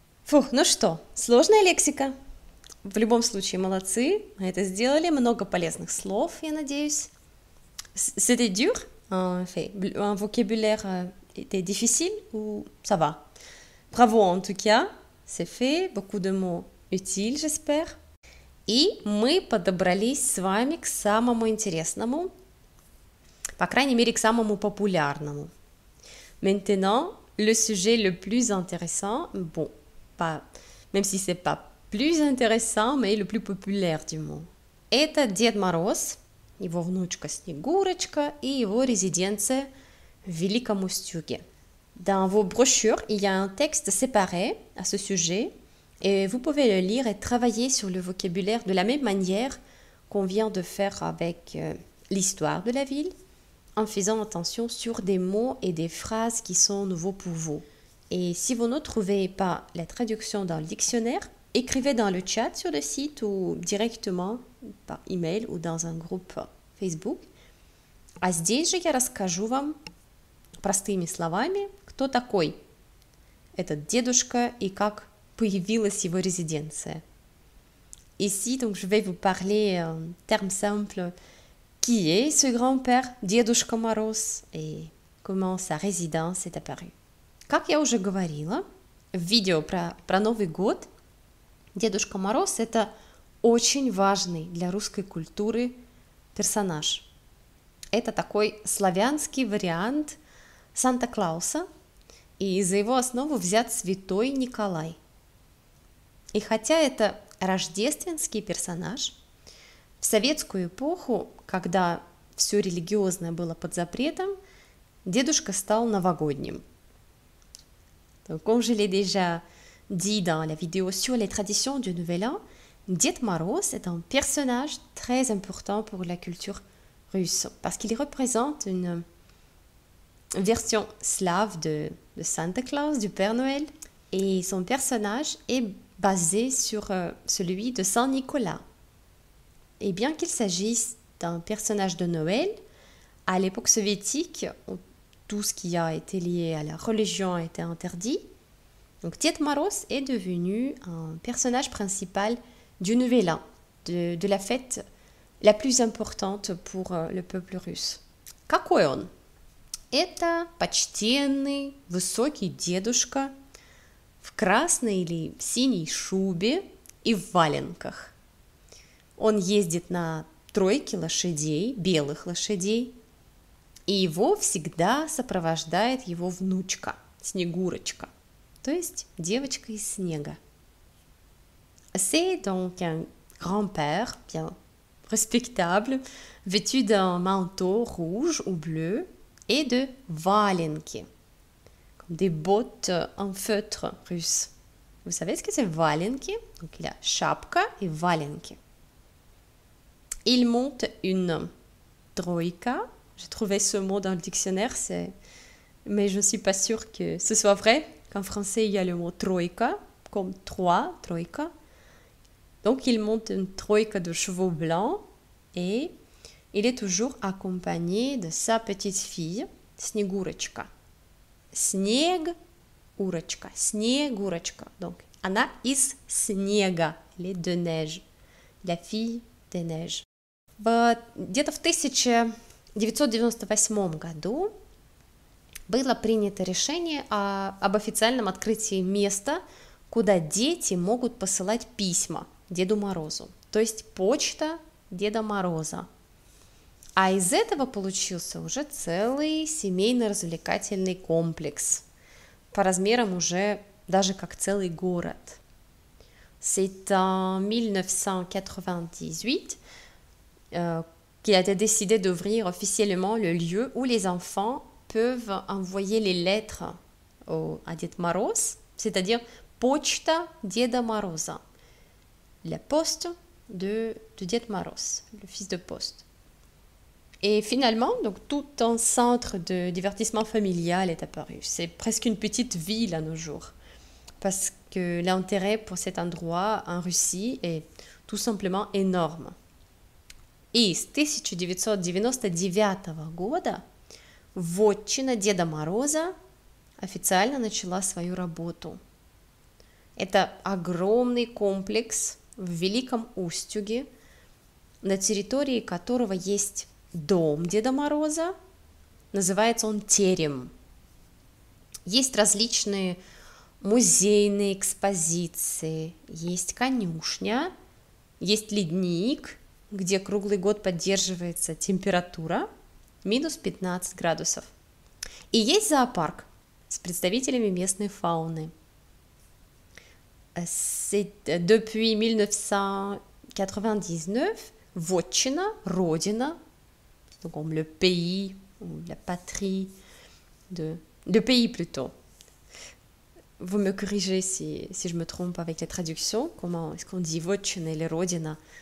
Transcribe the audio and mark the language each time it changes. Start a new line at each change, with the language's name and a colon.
Russian: Фух, ну что, сложная лексика? В любом случае, молодцы, это сделали, много полезных слов, я надеюсь.
French: C'était dur, en fait, un vocabulaire était difficile ou ça va? Bravo en tout cas, c'est fait, beaucoup de mots utiles, j'espère.
Russian: И мы подобрались с вами к самому интересному, по крайней мере, к самому популярному.
French: Maintenant, le sujet le plus intéressant, bon, pas, même si c'est pas plus intéressant, mais le plus populaire du monde.
Russian: Это Дед Мороз, его внучка Снегурочка и его résidence в Великом Устюге.
French: Dans vos brochures, il y a un texte séparé à ce sujet Et vous pouvez le lire et travailler sur le vocabulaire de la même manière qu'on vient de faire avec l'histoire de la ville, en faisant attention sur des mots et des phrases qui sont nouveaux pour vous. Et si vous ne trouvez pas la traduction dans le dictionnaire, écrivez dans le chat sur le site ou directement par email ou dans un groupe Facebook.
Russian: А здесь же я расскажу вам простыми словами, кто такой этот дедушка и как появилась его résidence.
French: Ici, donc, je vais vous parler en termes simples. Qui est ce grand-père Дедушка Мороз et comment sa résidence est apparue.
Russian: Как я уже говорила, в видео про Новый год Дедушка Мороз – это очень важный для русской культуры персонаж. Это такой славянский вариант Санта-Клауса, и за его основу взят святой Николай. И хотя это рождественский персонаж, в советскую эпоху, когда все религиозное было под запретом, дедушка стал новогодним.
French: Donc, comme je l'ai déjà dit dans la vidéo sur les traditions du Nouvel An, Dед Мороз est un personnage très important pour la culture russe parce qu'il représente une version slave de Santa Claus, du Père Noël, et son personnage est basé sur celui de Saint Nicolas. Et bien qu'il s'agisse d'un personnage de Noël, à l'époque soviétique, où tout ce qui a été lié à la religion a été interdit, donc Dед Мороз est devenu un personnage principal du Nouvel An, de la fête la plus importante pour le peuple russe.
Russian: Какой он? Это почтенный, высокий дедушка в красной или синей шубе и в валенках. Он ездит на тройке лошадей, белых лошадей, и его всегда сопровождает его внучка, Снегурочка, то есть девочка из снега.
French: C'est donc un grand-père bien respectable, vêtu d'un manteau rouge ou bleu et de валенки, comme des bottes en feutre russe. Vous savez ce que c'est валенки? Donc il a шапка et валенки. Il monte une troïka. J'ai trouvé ce mot dans le dictionnaire, mais je ne suis pas sûre que ce soit vrai. Qu'en français, il y a le mot troïka, comme trois, troïka. Donc, il monte une troïka de chevaux blancs et il est toujours accompagné de sa petite fille, Снегурочка.
Russian: Снегурочка, Снегурочка.
French: Donc,
Russian: она из снега,
French: elle est de neige, la fille des neiges.
Russian: Где-то в 1998 году было принято решение об официальном открытии места, куда дети могут посылать письма Деду Морозу, то есть почта Деда Мороза. А из этого получился уже целый семейно-развлекательный комплекс, по размерам уже даже как целый город.
French: C'est en 1998 qu'il a été décidé d'ouvrir officiellement le lieu où les enfants peuvent envoyer les lettres à Дед Мороз, c'est-à-dire
Russian: почта Деда Мороза,
French: la poste de Дед Мороз, le fils de poste. Et finalement, donc, tout un centre de divertissement familial est apparu. C'est presque une petite ville à nos jours, parce que l'intérêt pour cet endroit en Russie est tout simplement énorme.
Russian: И с 1999 года вотчина Деда Мороза официально начала свою работу. Это огромный комплекс в Великом Устюге, на территории которого есть дом Деда Мороза, называется он терем. Есть различные музейные экспозиции, есть конюшня, есть ледник, где круглый год поддерживается температура минус 15 градусов. И есть зоопарк с представителями местной фауны.
French: Depuis 1999, вотчина, родина, donc le pays ou la patrie, le pays plutôt, vous me corrigez si je me trompe avec les traductions. Comment est-ce qu'on dit Votchina
Russian: или Родина?